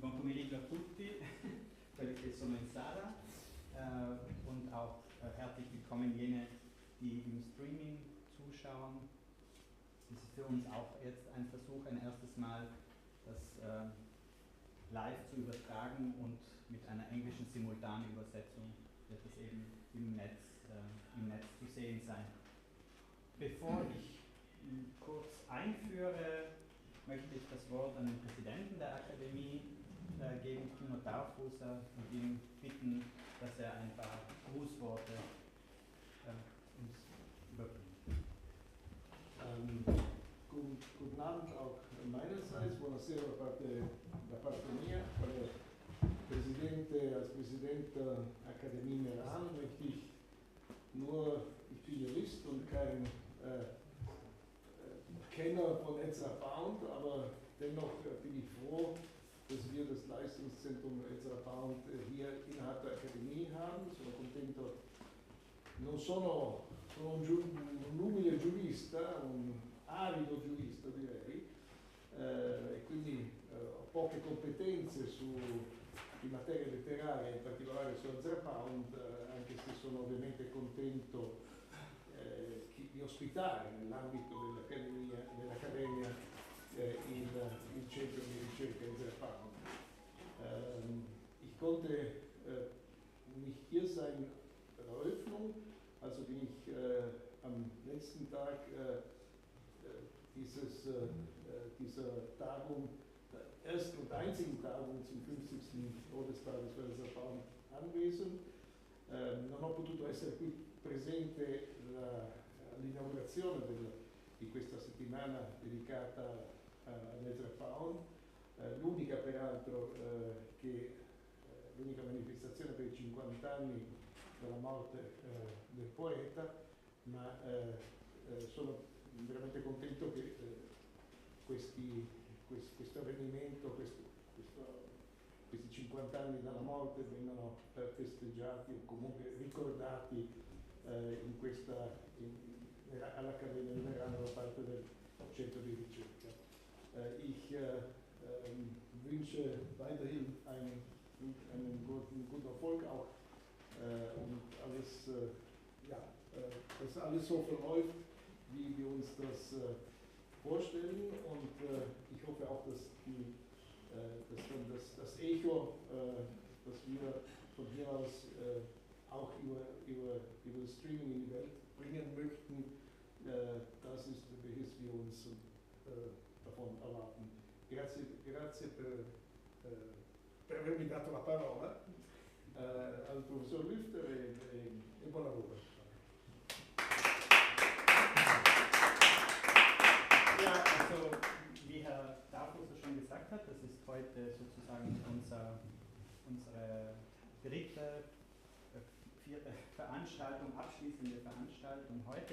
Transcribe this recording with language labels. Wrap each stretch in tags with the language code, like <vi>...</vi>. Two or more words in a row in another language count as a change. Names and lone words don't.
<it>pomeriggio a tutti, quelli che sono in Sala</it> <de>und auch herzlich willkommen jene, die im Streaming zuschauen. Es ist für uns auch jetzt ein Versuch, ein erstes Mal das live zu übertragen und mit einer englischen Simultanübersetzung wird es eben im Netz zu sehen sein. Bevor ich kurz einführe, möchte ich das Wort an den Präsidenten der Akademie geben, Tino Darfuser, und ihn bitten, dass er ein paar Grußworte uns überbringt. Guten Abend auch meinerseits,</de> <it>buonasera da parte mia.</it> <de>Als Präsident der Akademie Meran möchte ich ich bin Jurist und kein Kenner von Ezra, aber dennoch bin ich froh, dass wir das Leistungszentrum Ezra hier innerhalb der Akademie haben.</de> <it>Sono contento, non sono un umile giurista, un avido giurista direi, e quindi ho poche competenze in materia letteraria, in particolare su Ezra, anche se sono ovviamente contento di ospitare nell'ambito dell'Accademia il centro di ricerca Ezra.</it> <de>Ich konnte nicht hier sein bei der Eröffnung, also bin ich am letzten Tag dieser Tagung, der ersten und einzigen Tagung zum 50. Todestages für Ezra anwesend.</de> <it>Non ho potuto essere qui presente all'inaugurazione di questa settimana dedicata all'Ezra Pound, l'unica peraltro l'unica manifestazione per i 50 anni dalla morte del poeta, ma sono veramente contento che questo avvenimento, questi 50 anni dalla morte vengano festeggiati o comunque ricordati all'Accademia di Meran da parte del centro di ricerca.</it> <de>Ich wünsche weiterhin einen guten Erfolg auch und dass alles so verläuft, wie wir uns das vorstellen, und ich hoffe auch, dass dann das Echo, das wir von hier aus auch über das Streaming in die Welt bringen möchten, das ist, welches wir uns davon erwarten.</de> <it>Grazie per avermi dato la parola al professor Lüfter e buon lavoro.</it> <de>Ja, also wie Herr Darfuser schon gesagt hat, das ist heute sozusagen unsere vierte Veranstaltung, abschließende Veranstaltung heute.</de>